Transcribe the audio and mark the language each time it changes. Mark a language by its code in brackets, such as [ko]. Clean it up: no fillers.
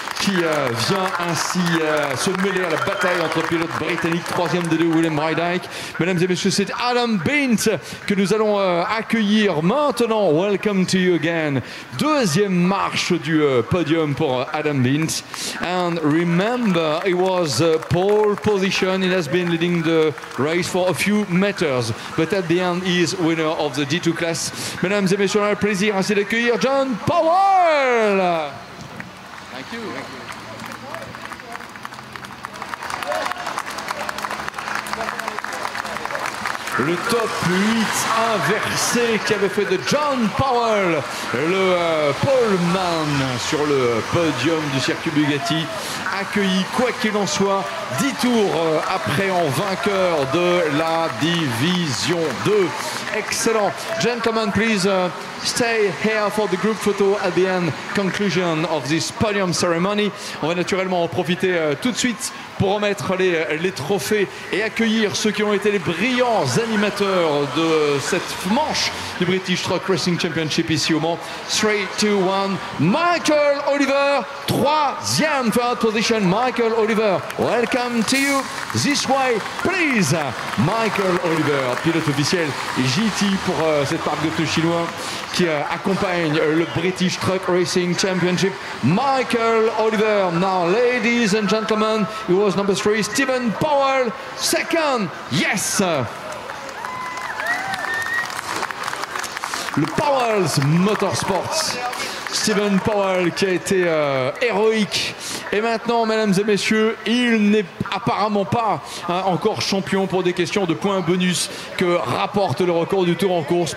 [fr] qui vient ainsi se mêler à la bataille entre pilotes britanniques. Troisième des deux, William Brydike. Mesdames et messieurs, c'est Adam Bint que nous allons accueillir maintenant. [en] Welcome to you again. [fr] Deuxième marche du podium pour Adam Bint. [en] And remember, it was pole position. He has been leading the race for a few meters. But at the end, he is winner of the D2 class. [fr] Mesdames et messieurs, on a le plaisir ainsi d'accueillir John Powell. [en] Thank you. [fr] Le top 8 inversé qui avait fait de John Powell le poleman sur le podium du circuit Bugatti, accueilli quoi qu'il en soit 10 tours après en vainqueur de la division 2. Excellent. [en] Gentlemen, please stay here for the group photo at the end conclusion of this podium ceremony. [fr] On va naturellement en profiter tout de suite pour remettre les trophées et accueillir ceux qui ont été les brillants animateurs de cette manche du British Truck Racing Championship ici au Mans. 3, 2, 1, Michael Oliver, troisième [en] third position, [fr] Michael Oliver. [en] Welcome to you this way, please. [fr] Michael Oliver, pilote officiel GT pour cette marque de pneus chinois qui accompagne le British Truck Racing Championship. [en] Michael Oliver, now ladies and gentlemen, it was number 3, Stephen Powell, second, yes! [fr] Le Powell's Motorsports, Stephen Powell qui a été héroïque. Et maintenant, mesdames et messieurs, il n'est apparemment pas encore champion pour des questions de points bonus que rapporte le record du tour en course.